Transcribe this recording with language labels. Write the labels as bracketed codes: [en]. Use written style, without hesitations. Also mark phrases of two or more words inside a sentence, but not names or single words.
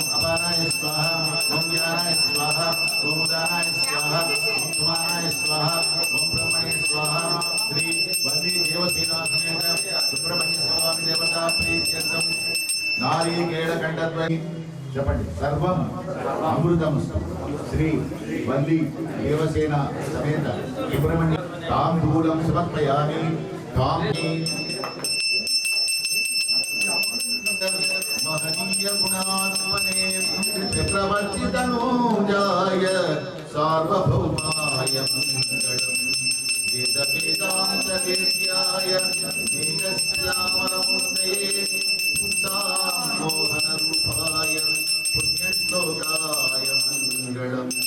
[sa] स्वाहाय स्वाहा ओम ज्ञानाय स्वाहा ओम उदानाय स्वाहा ओम समानाय स्वाहा ओम ब्रह्मणे स्वाहा श्री वंदी देवसेना समेत सुब्रह्मण्य स्वामी देवता प्रीत्यर्थम नारिकेल खंडद्वय చెప్పండి సర్వం అమృతం శ్రీ వల్లి దేవసేన సమేత సుబ్రహ్మణ్య తాంబూలం సమర్పయామి కామి మహనీయ గుణాత్మనే చక్రవర్తి తనూజాయ సార్వభౌమాయ మంగళం వేద వేదాంత వేద్యాయ నీలశ్యామలమూర్తయే మోహన రూపాయ పుణ్యశ్లోకాయ మంగళం